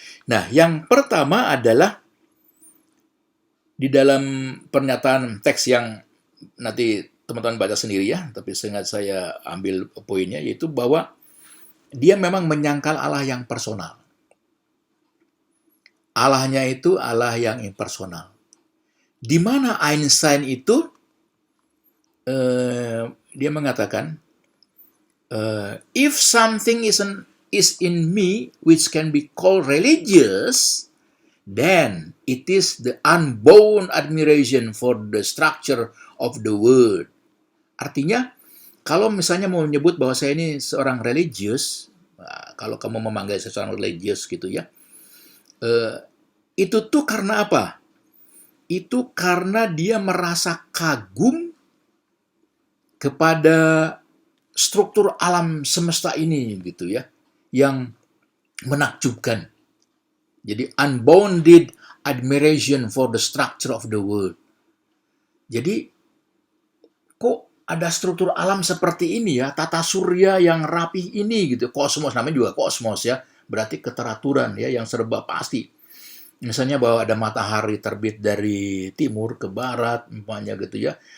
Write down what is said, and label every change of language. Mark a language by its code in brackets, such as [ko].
[id] Nah, yang pertama adalah di dalam pernyataan teks yang nanti teman-teman baca sendiri ya, tapi sengaja saya ambil poinnya, yaitu bahwa dia memang menyangkal Allah yang personal. Allahnya itu Allah yang impersonal. Di mana Einstein itu dia mengatakan, [en] if something is in me which can be called religious, then it is the unbound admiration for the structure of the world. [id] Artinya, kalau misalnya mau menyebut bahwa saya ini seorang religius, kalau kamu memanggil saya seorang religius gitu ya, itu tuh karena apa? Itu karena dia merasa kagum kepada struktur alam semesta ini gitu ya, yang menakjubkan. [en] Jadi unbounded admiration for the structure of the world. [id] Jadi kok ada struktur alam seperti ini ya, tata surya yang rapih ini gitu. Kosmos, namanya juga kosmos ya, berarti keteraturan ya yang serba pasti. Misalnya bahwa ada matahari terbit dari timur ke barat, umpamanya gitu ya.